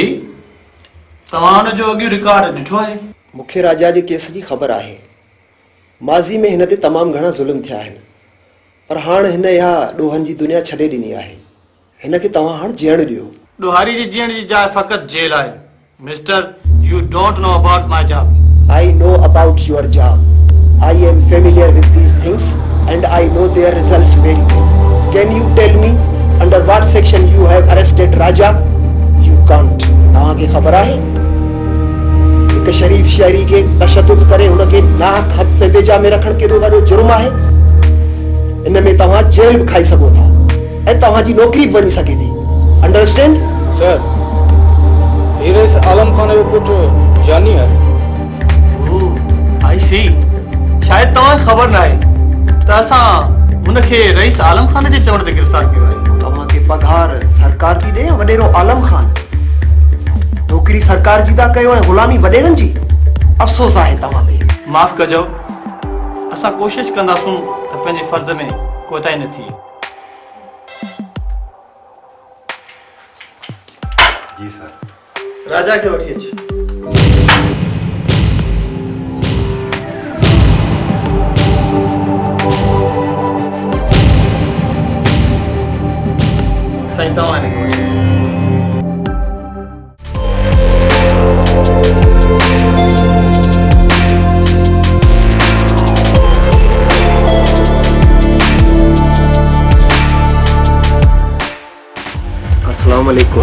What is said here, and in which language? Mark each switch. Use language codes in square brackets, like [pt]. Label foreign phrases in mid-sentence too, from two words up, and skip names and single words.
[sd] तव्हां हुन जो अॻियो रिकॉर्ड ॾिठो आहे? मूंखे राजा जे केस जी ख़बर आहे। माज़ी में हिन ते तमामु घणा ज़ुल्म थिया आहिनि, पर हाणे हिन इहा ॾोहनि जी दुनिया छॾे ॾिनी आहे। हिन खे तव्हां हाणे जीअण ॾियो। ॾोहारी जी जीअण जी जाइ फ़क़ति जेल आहे। [en] मिस्टर, you don't know about my job. I know about your job. I am familiar with these things and I know their results very well. Can you tell me under what section you have arrested Raja? You can't. [sd] तव्हांखे ख़बर आहे हिकु शरीफ शहरी खे तशद्दुद करे हुनखे नाहक हद से वेझा में रखण केॾो वॾो जुर्म आहे। इन में तव्हां जेल बि खाई सघो था ऐं तव्हांजी नौकरी बि वञी सघे थी। अंडरस्टैंड? सर, ये रईस आलम खान जो पुट जानी है। [en] I see. [sd] शायदि तव्हांखे ख़बर न आहे त असां हुनखे रईस आलम खान जे चवण ते गिरफ़्तार कयो आहे। तव्हांखे पघार सरकार थी ॾे या वॾेरो आलम खान? नौकरी सरकार जी था कयो ऐं ग़ुलामी वॾेरनि जी। अफ़सोस आहे तव्हां ते। माफ़ कजो, असां कोशिशि कंदासूं त पंहिंजे फ़र्ज़ में कोताही न थिए। जी सर। राजा के वठी अच। साईं तव्हां हिनखे वठी अचो। [ar] السلام عليكم.